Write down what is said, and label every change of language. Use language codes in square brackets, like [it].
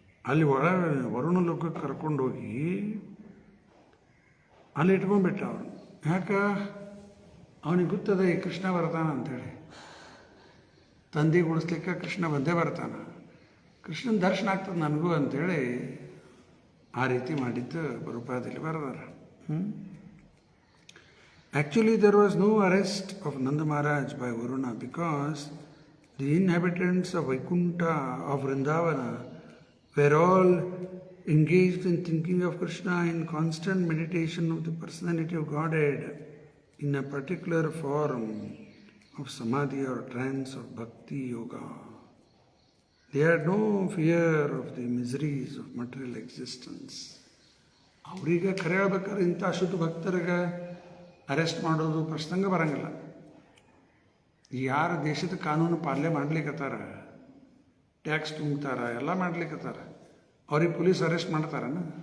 [kn] ಅಲ್ಲಿ ವರುಣ ಲೋಕಕ್ಕೆ ಕರ್ಕೊಂಡೋಗಿ ಅಲ್ಲಿ ಇಟ್ಕೊಂಡ್ಬಿಟ್ಟ ಅವನು. ಯಾಕೆ? ಅವನಿಗೆ ಗೊತ್ತದ ಈ ಕೃಷ್ಣ ಬರ್ತಾನ ಅಂಥೇಳಿ. ತಂದೆಗೆ ಉಳಿಸ್ಲಿಕ್ಕೆ ಕೃಷ್ಣ ಬಂದೇ ಬರ್ತಾನೆ, ಕೃಷ್ಣನ ದರ್ಶನ ಆಗ್ತದೆ ನನಗೂ ಅಂಥೇಳಿ ಆ ರೀತಿ ಮಾಡಿದ್ದು ಪ್ರಭುಪಾದಲ್ಲಿ ಬರೆದಾರ. [en] Actually, there was no arrest of Nanda Maharaj by Varuna because the inhabitants of Vaikuntha, of Vrindavana, were all engaged in thinking of Krishna in constant meditation of the personality of Godhead in a particular form of samadhi or trance of bhakti yoga. They had no fear of the miseries of material existence. [kn] ಅವ್ರಿಗೆ ಕರೆ ಹೇಳ್ಬೇಕಾದ್ರೆ ಇಂಥ ಶುದ್ಧ ಭಕ್ತರಿಗೆ arrest ಮಾಡೋದು ಪ್ರಸಂಗ ಬರಂಗಿಲ್ಲ. ಯಾರು ದೇಶದ ಕಾನೂನು ಪಾಲನೆ ಮಾಡ್ಲಿಕ್ಕತ್ತಾರ, ಟ್ಯಾಕ್ಸ್ ತುಂಬ್ತಾರ, ಎಲ್ಲ ಮಾಡ್ಲಿಕ್ಕತ್ತಾರ, ಅವ್ರಿಗೆ ಪೊಲೀಸ್ ಅರೆಸ್ಟ್ ಮಾಡ್ತಾರನ?